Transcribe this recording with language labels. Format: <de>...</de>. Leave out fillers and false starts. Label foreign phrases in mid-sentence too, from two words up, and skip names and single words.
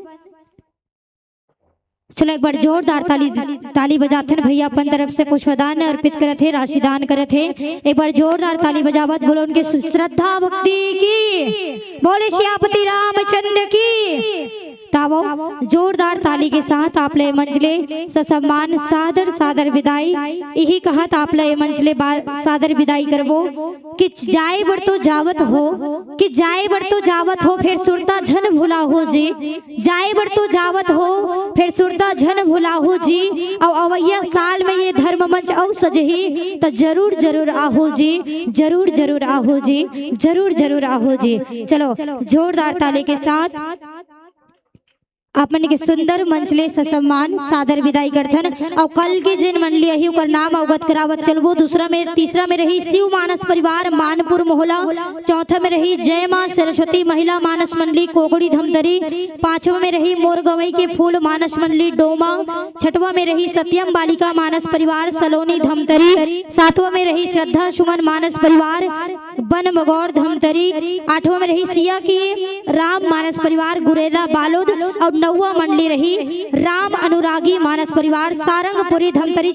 <hne>चलो एक बार जोरदार ताली बजाते हैं भैया अपन तरफ से पुष्पदान अर्पित करे थे राशि दान करे थे। एक बार जोरदार ताली बजावत बोलो उनके श्रद्धा भक्ति की बोले सियापति रामचंद्र की। तावो जोरदार ताली के साथ आप ले मंचले ससम्मान सादर विदाई यही कहा था आप ले मंचले सादर विदाई करवो कि जाए बड़ तो जावत हो फिर सुरता झन भुला हो जी। जाए बड़ तो जावत हो फिर सुरता झन भुला हो जी। और अवैया साल में ये धर्म मंच औ सजही तो जरूर आहो जी। जरूर आहो जी। जरूर आहो जी। चलो जोरदार ताली के साथ आपन के सुंदर मंचले ससम्मान सादर विदाई करथन। और कल के जिन मंडली अही ओकर नाम अवगत करावत चलबो। तीसरा में रही शिव मानस परिवार मानपुर मोहला। चौथा में रही जय मां सरस्वती महिला मानस मंडली कोगड़ी धमतरी। पांचवा में रही मोर गवई के फूल मानस मंडली डोमा। छठवा में रही सत्यम बालिका मानस परिवार सलोनी धमतरी। सातवां में रही श्रद्धा सुमन मानस परिवार बन बगौर धमतरी। आठवां में रही सिया की राम मानस परिवार गुरेदा बालोद। और नौवा मंडली रही राम अनुरागी मानस परिवार सारंगपुरी धमतरी।</hne>